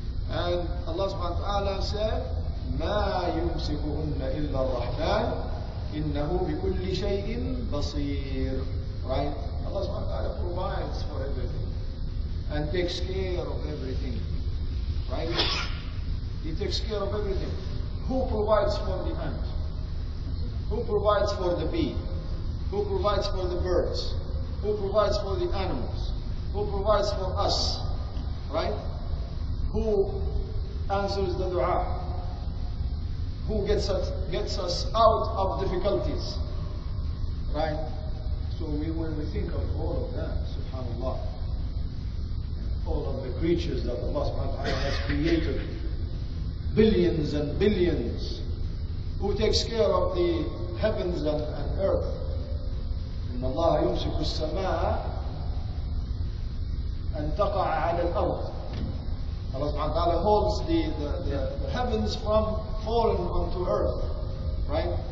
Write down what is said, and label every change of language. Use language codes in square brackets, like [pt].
[en] And Allah subhanahu wa ta'ala said, [ar] ما يمسكهن إلا الرحمن إنه بكل شيء بصير. [en] Right? Allah subhanahu wa ta'ala provides for everything and takes care of everything. Right? He takes care of everything. Who provides for the ant? Who provides for the bee? Who provides for the birds? Who provides for the animals? Who provides for us? Right? Who answers the dua? Who gets us out of difficulties? Right? So when we think of all of that, subhanAllah, all of the creatures that Allah subhanahu wa ta'ala has created, billions and billions, who takes care of the heavens and earth. [ar] إن الله يمسك السماء أن تقع على الأرض. [en] Allah subhanahu wa ta'ala holds the heavens from falling onto earth, right?